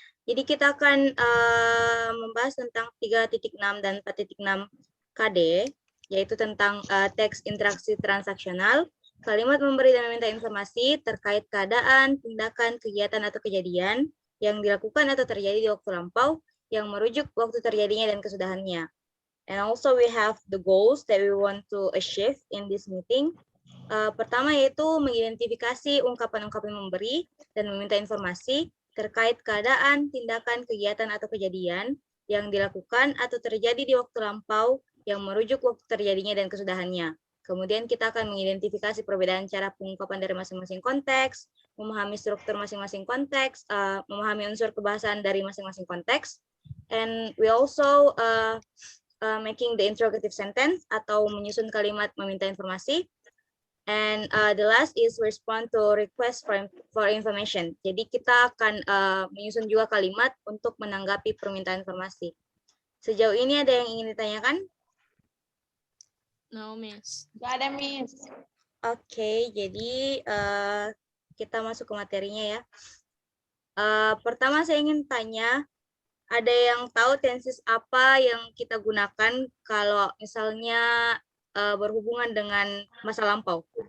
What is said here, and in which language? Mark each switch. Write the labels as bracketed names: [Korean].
[Indonesian] Jadi kita akan membahas tentang 3.6 dan 4.6 KD, yaitu tentang teks interaksi transaksional, kalimat memberi dan meminta informasi terkait keadaan, tindakan, kegiatan, atau kejadian yang dilakukan atau terjadi di waktu lampau, yang merujuk waktu terjadinya dan kesudahannya. [English] And also we have the goals that we want to achieve in this meeting. [Indonesian] Pertama yaitu mengidentifikasi ungkapan-ungkapan memberi dan meminta informasi terkait keadaan, tindakan, kegiatan, atau kejadian yang dilakukan atau terjadi di waktu lampau yang merujuk waktu terjadinya dan kesudahannya. Kemudian kita akan mengidentifikasi perbedaan cara pengungkapan dari masing-masing konteks, memahami struktur masing-masing konteks, memahami unsur kebahasaan dari masing-masing konteks, [English] and we also making the interrogative sentence [Indonesian] atau menyusun kalimat meminta informasi. [English] And the last is respond to request for information. [Indonesian] Jadi kita akan menyusun juga kalimat untuk menanggapi permintaan informasi. Sejauh ini ada yang ingin ditanyakan? [English] No, Miss. [Indonesian] Gak ada, Miss. Oke, jadi kita masuk ke materinya ya. Pertama saya ingin tanya, ada yang tahu tenses apa yang kita gunakan kalau misalnya berhubungan dengan masa lampau?